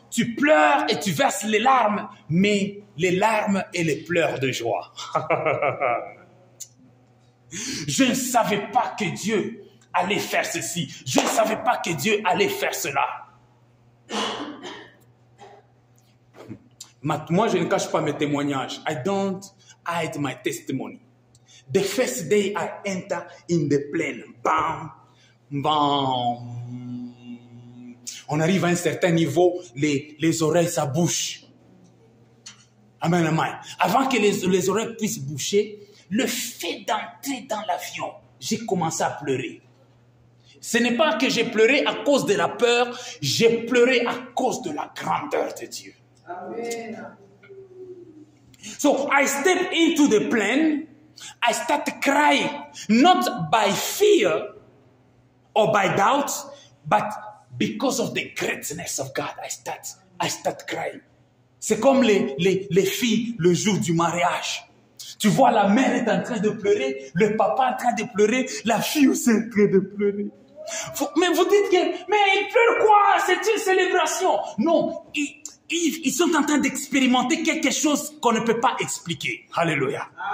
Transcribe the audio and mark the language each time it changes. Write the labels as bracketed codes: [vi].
[fr] Tu pleures et tu verses les larmes, mais les larmes et les pleurs de joie. Je ne savais pas que Dieu allait faire ceci. Je ne savais pas que Dieu allait faire cela. Moi, je ne cache pas mes témoignages. [en] I don't hide my testimony. The first day I enter in the plane, bam, bam. [fr] On arrive à un certain niveau, les oreilles, ça bouche. Amen, amen. Avant que les oreilles puissent boucher, le fait d'entrer dans l'avion, j'ai commencé à pleurer. Ce n'est pas que j'ai pleuré à cause de la peur, j'ai pleuré à cause de la grandeur de Dieu. Amen. [en] So I step into the plane, I start crying, not by fear or by doubt, but because of the greatness of God. I start crying. [fr] C'est comme les filles le jour du mariage. Tu vois, la mère est en train de pleurer, le papa est en train de pleurer, la fille aussi est en train de pleurer. Mais vous dites que, mais ils pleurent quoi? C'est une célébration. Non, ils sont en train d'expérimenter quelque chose qu'on ne peut pas expliquer. Alléluia.